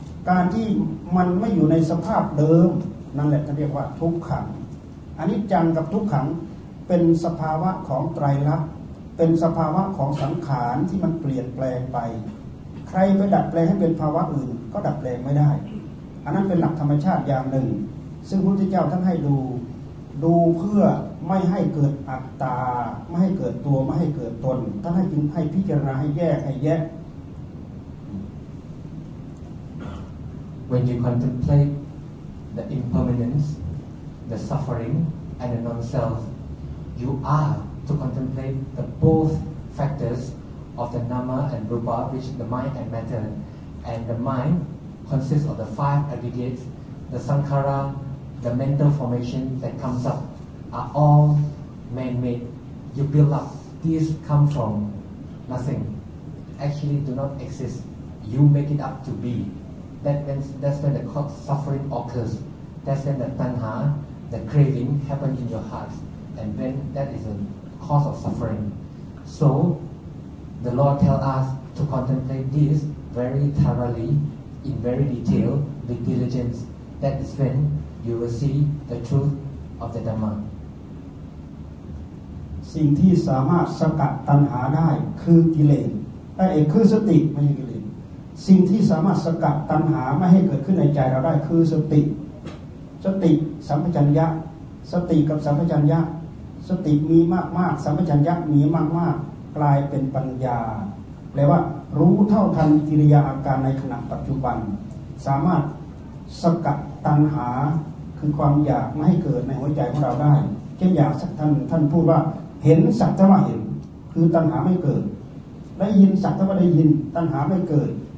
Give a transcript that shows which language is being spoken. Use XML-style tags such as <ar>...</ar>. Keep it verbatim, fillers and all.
<th>การที่มันไม่อยู่ในสภาพเดิมนั่นแหละท่านเรียกว่าทุกขังอนิจจังกับทุกขังเป็นสภาวะของไตรลักษณ์เป็นสภาวะของสังขารที่มันเปลี่ยนแปลงไปใครไปดัดแปลงให้เป็นภาวะอื่นก็ดัดแปลงไม่ได้อันนั้นเป็นหลักธรรมชาติอย่างหนึ่งซึ่งพระพุทธเจ้าท่านให้ดูดูเพื่อไม่ให้เกิดอัตตาไม่ให้เกิดตัวไม่ให้เกิดตนท่านให้จึงให้พิจารณาให้แยกให้แยะ</th> <en>When you contemplate the impermanence, the suffering, and the non-self, you are to contemplate the both factors. Of the nama and rupa, which the mind and matter, and the mind consists of the five aggregates. The sankhara, the mental formation that comes up, are all man-made. You build up. These come from nothing. Actually, do not exist. You make it up to be. That when, that's when the suffering occurs. That's when the tanha, the craving, happens in your heart, and then that is the cause of suffering. So. The Lord tells us to contemplate this very thoroughly, in very detail, with diligence. That is when you will see the truth of the Dhamma.</en> <th>สิ่งที่สามารถสกัดตัณหาได้คือกิเลสไอ้คือสติไม่ใช่กิเลสสิ่งที่สามารถสกัดตัณหาไม่ให้เกิดขึ้นในใจเราได้คือสติ สติสัมปชัญญะสติกับสัมปชัญญะสติมีมากๆสัมปชัญญะมีมากๆกลายเป็นปัญญาแปลว่ารู้เท่าทันกิริยาอาการในขณะปัจจุบันสามารถสกัดตัณหาคือความอยากไม่ให้เกิดในหัวใจของเราได้เช่นอยากสักท่านท่านพูดว่าเห็นสักแต่ว่าเห็นคือตัณหาไม่เกิดได้ยินสักแต่ว่าได้ยินตัณหาไม่เกิด</th>